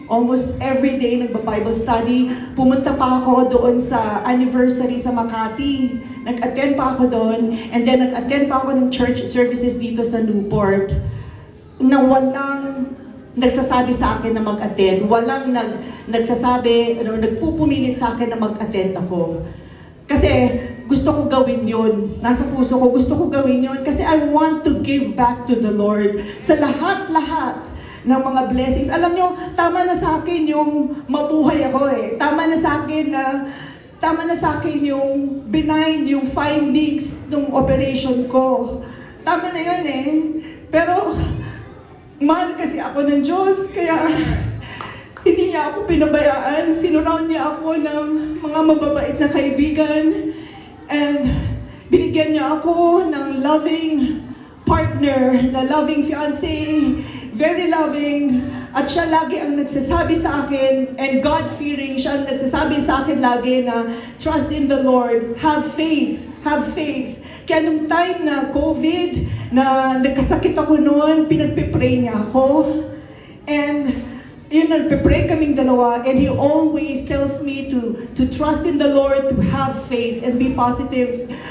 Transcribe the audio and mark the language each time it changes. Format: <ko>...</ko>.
<tl>Almost every day nagba-Bible study. Pumunta pa ako doon sa anniversary sa Makati. Nag-attend pa ako doon. And then nag-attend pa ako ng church services dito sa Newport. Na walang nagsasabi sa akin na mag-attend. Walang nagsasabi, nagpupumilit sa akin na mag-attend ako. Kasi gusto ko gawin yun. Nasa puso ko, gusto ko gawin yun. Kasi</tl> <en>I want to give back to the Lord.</en> <tl>Sa lahat-lahat ng mga blessings. Alam nyo, tama na sa akin yung mabuhay ako eh. Tama na sa akin yung benign, yung findings ng operation ko. Tama na yun eh. Pero mahal kasi ako ng Diyos, kaya hindi niya ako pinabayaan. Sinurround niya ako ng mga mababait na kaibigan. And binigyan niya ako ng loving partner, na loving fiancé, very loving. At siya lagi ang nagsasabi sa akin, and God-fearing, siya ang nagsasabi sa akin lagi na,</tl> <en>trust in the Lord, have faith,</en> <tl>have faith. Kaya nung time na COVID, na nagkasakit ako noon, pinagpipray niya ako. And yun, nagpipray kaming dalawa,</tl> <en>and He always tells me to trust in the Lord, to have faith, and be positive.</en>